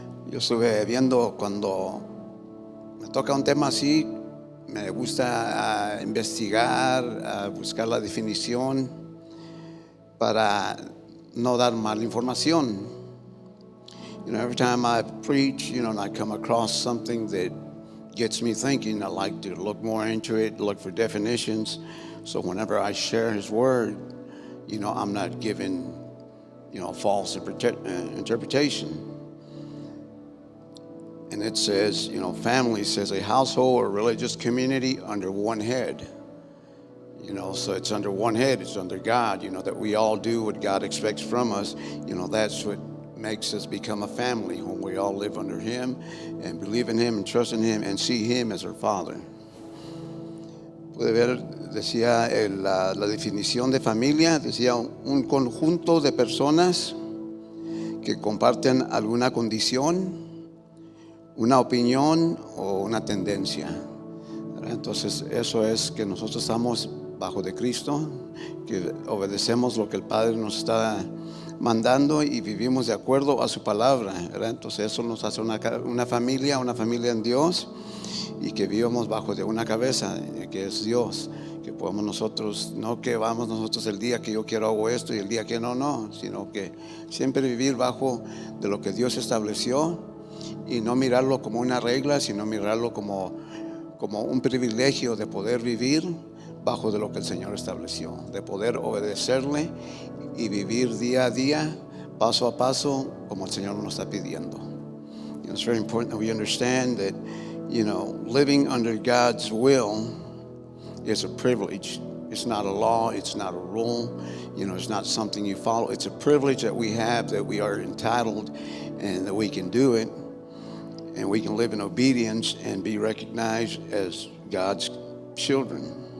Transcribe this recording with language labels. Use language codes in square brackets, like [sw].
[es] Yo estuve viendo, cuando me toca un tema así, me gusta investigar, buscar la definición para no dar mala información. [en] You know, every time I preach, you know, and I come across something that gets me thinking, I like to look more into it, look for definitions. So whenever I share His Word, you know, I'm not giving, you know, false interpretation. And it says, you know, family says a household or religious community under one head. You know, so it's under one head, it's under God, you know, that we all do what God expects from us. You know, that's what makes us become a family, when we all live under Him and believe in Him and trust in Him and see Him as our Father. [es] Puede ver, decía la definición de familia, decía un conjunto de personas que comparten alguna condición, una opinión o una tendencia. Entonces eso es que nosotros estamos bajo de Cristo, que obedecemos lo que el Padre nos está mandando y vivimos de acuerdo a su palabra, ¿verdad? Entonces eso nos hace una familia en Dios, y que vivamos bajo de una cabeza que es Dios, que podemos nosotros, no que vamos nosotros el día que yo quiero hago esto y el día que no, sino que siempre vivir bajo de lo que Dios estableció y no mirarlo como una regla, sino mirarlo como un privilegio de poder vivir bajo de lo que el Señor estableció, de poder obedecerle y vivir día a día, paso a paso, como el Señor nos está pidiendo. [en] It's very important that we understand that, living under God's will is a privilege. It's not a law. It's not a rule. It's not something you follow. It's a privilege that we have, that we are entitled, and that we can do it, and we can live in obedience and be recognized as God's children.